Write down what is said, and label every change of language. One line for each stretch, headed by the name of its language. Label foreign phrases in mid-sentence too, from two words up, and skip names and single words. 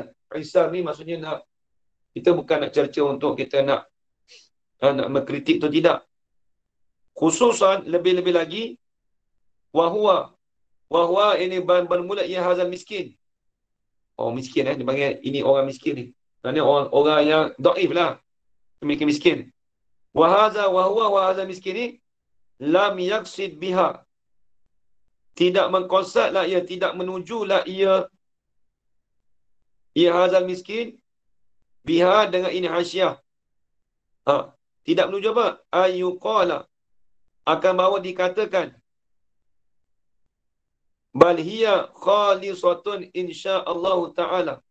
Malay: Isar ni maksudnya kita bukan nak cerca untuk kita nak mengkritik tu, tidak. Khususan lebih-lebih lagi, wahwa ini bermula ia
Arabic: هذا المسكين.
Malay: Miskin dia panggil ini orang miskin ni. Kerana orang yang dhaif lah, miskin.
Arabic: وهو هذا المسكين ni لم يقصد بها,
Malay: tidak mengkonsatlah ia, tidak menujulah ia
Arabic: هذا المسكين بها
Malay: dengan ini hasyiah. Tidak menuju apa?
Arabic: أن يقال,
Malay: akan bahawa dikatakan
Arabic: بل هي خالصة إن شاء الله تعالى,